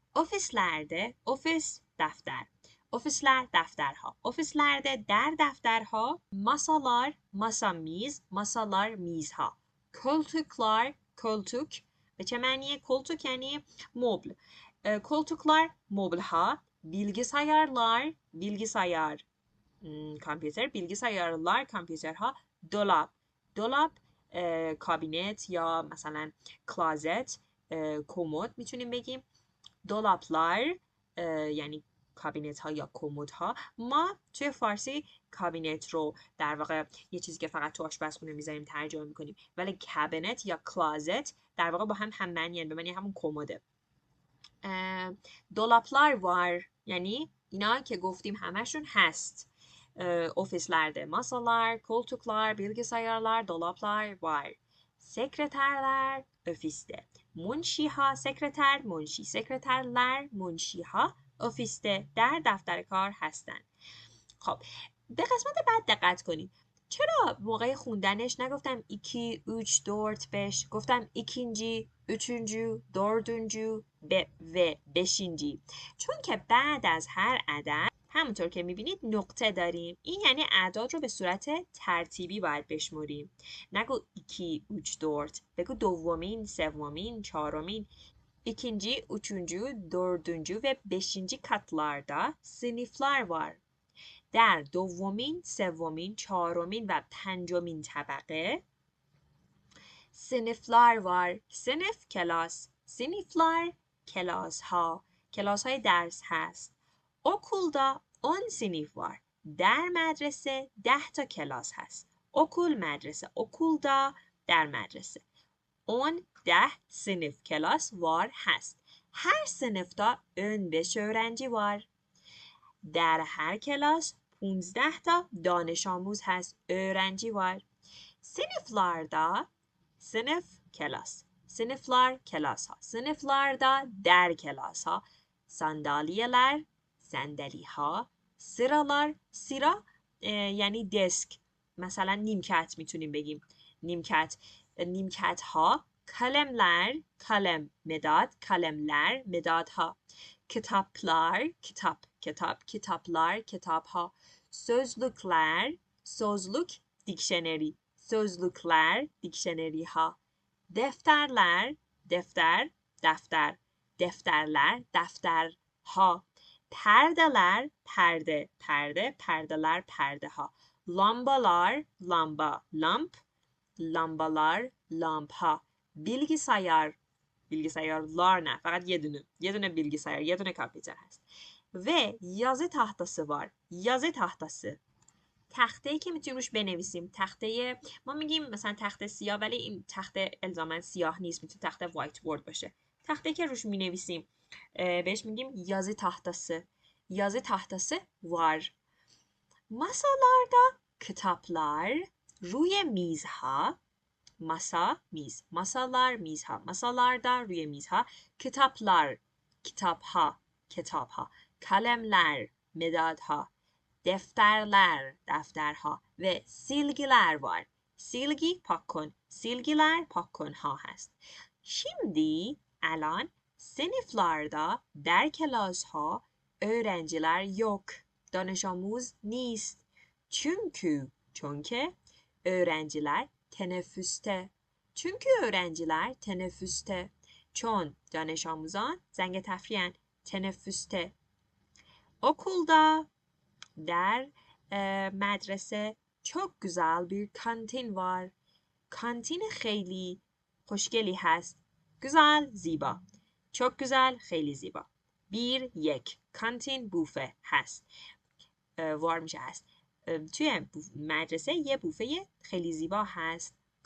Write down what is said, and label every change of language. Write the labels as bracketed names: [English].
[Turkish] ofislerde ofis دفتر. ofisler دفترها. ofislerde [Persian] در دفترها [Turkish] masalar masa میز masalar میزها. [Persian] koltuklar koltuk به چه معنیه؟ koltuk یعنی مبل. [Turkish] koltuklar مبلها. bilgisayarlar bilgisayar کامپیوتر bilgisayarlar کامپیوترها. [Persian] dolap dolap کابینت یا مثلا کلازت کمد میتونیم بگیم. دولابلار یعنی کابینت ها یا کمد ها. ما توی فارسی کابینت رو در واقع یه چیزی که فقط تو آشپزخونه میذاریم ترجمه میکنیم، ولی کابینت یا کلازت در واقع با هم معنیان، به معنی همون کمده. دولابلار وار یعنی اینا که گفتیم همشون هست. [Turkish] ofislerde masalar, koltuklar, bilgisayarlar, dolaplar var. Sekreterler ofiste. [Persian] منشیها sekreter, منشی. [Turkish] sekreterler, منشیها ofiste. [Persian] در دفتر کار هستن. خب به قسمت بعد دقت کنید. چرا موقع خوندنش نگفتم 2, 3, 4, 5 گفتم [Turkish] ikinci, üçüncü, dördüncü [Persian] و beşinci. چون که بعد از هر عدد همونطور که میبینید نقطه داریم. این یعنی اعداد رو به صورت ترتیبی باید بشمریم. نگو 2, 3, 4. بگو دومین، سومین، چهارمین. [Turkish] ikinci, üçüncü, dördüncü ve beşinci katlarda sınıflar var. [Persian] در دومین، سومین، چهارمین و پنجمین طبقه [Turkish] sınıflar var. [Persian] sınıf کلاس. sınıflar کلاس ها. کلاس های درس هست. [Turkish] okulda 10 sınıf var. [Persian] در مدرسه 10 تا کلاس هست. okul مدرسه. okulda در مدرسه 10 sınıf کلاس var هست. [Turkish] her sınıfta 15 öğrenci var. [Persian] در هر کلاس 15 تا دانش آموز هست. [Turkish] öğrenci var. sınıflarda sınıf کلاس. [Persian] sınıflar کلاس ها. sınıflarda در کلاس ها sandalyeler صندلی ها. [Turkish] sıralar sıra یعنی دسک. [Persian] مثلا نیمکت میتونیم بگیم. نیمکت ها. [Turkish] kalemler kalem مداد kalemler مدادها. kitaplar kitaplar kitapها. sözlükler sözlük دیکشنری sözlükler دیکشنریها. defterler دفتر defterler دفترها. perdeler, perde, perde, perdeler, perde ha. Lambalar, lamba, lamp, lambalar, lamp ha. Bilgisayar, bilgisayarlar ne? Fakat [Persian] یه دونه bilgisayar, یه دونه کامپیوتر هست. [Turkish] و yazı tahtası var. yazı tahtası. [Persian] تخته‌ای که میتونیم روش بنویسیم. تخته ما میگیم مثلا تخته سیاه، ولی این تخته الزاما سیاه نیست، میتونه تخته وایت بورد باشه. تخته‌ای که روش مینویسیم بهش میگیم [Turkish] yazı tahtası. yazı tahtası var. Masalarda kitaplar, [Persian] روی میزها. masa, میز. masalar, میزها. masalarda, روی میزها. [Turkish] kitaplar, kitapha, kitapha. kalemler, مدادها. defterler, defterها. ve silgiler var. silgi pak kن. [Persian] silgiler pak کنها هست. [Turkish] Şimdi الان sınıflarda, [Persian] der klasha [Turkish] öğrenciler yok. [Persian] Danış amuz نیست. [Turkish] Çünkü öğrenciler teneffüste. Çünkü öğrenciler teneffüste. [Persian] Çon danış amuzan zenge tefriyen [Turkish] teneffüste. Okulda, [Persian] der medrese [Turkish] çok güzel bir kantin var. [Persian] Kantin خیلی خوشگلی هست. [Turkish] güzel, [Persian] زیبا. [Turkish] çok güzel, [Persian] خیلی زیبا. یک کانتین بوفه هست. وار میشه هست. توی مدرسه یه بوفه خیلی زیبا هست.